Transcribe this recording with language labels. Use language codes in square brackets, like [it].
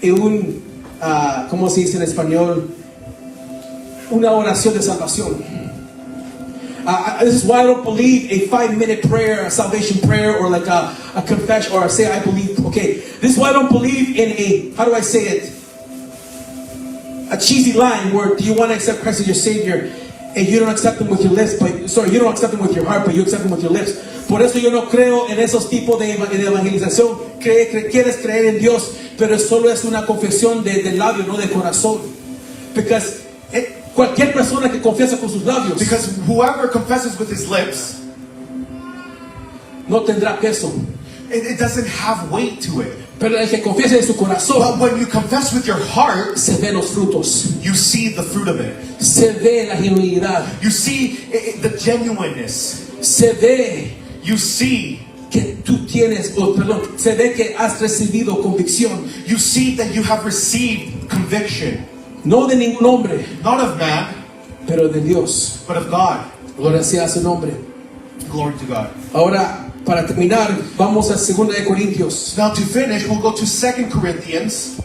[es] en ¿cómo se dice en español? Una oración de salvación. [en] This is why I don't believe a 5-minute prayer, a salvation prayer, or like a confession, or say I believe. Okay, this is why I don't believe in a, how do I say it? A cheesy line where do you want to accept Christ as your Savior, and you don't accept Him with your lips, you don't accept Him with your heart, but you accept Him with your lips. [es] Por eso yo no creo en esos tipos de evangelización. Quieres creer en Dios, pero solo es una confesión de labio, no de corazón. [en] Because [es] cualquier persona que confiesa con sus labios [en] because whoever confesses with his lips, [es] no tendrá peso. [en] it doesn't have weight to it. [es] Pero el que confiesa en su corazón, [en] But when you confess with your heart, [es] se ven los frutos. [en] you see the fruit of it. [es] Se ve la genuinidad. [en] You see the genuineness. [es] Se ve [en] You see [es] que tú tienes, se ve que has recibido convicción. [en] You see that you have received conviction, [es] No de ningún hombre, [en] not of man, [es] pero de Dios. [en] but of God. [es] Gloria sea a su nombre. [en] Glory to God. [es] Ahora, para terminar, vamos a 2 de Corintios [en] Now to finish, we'll go to 2 Corinthians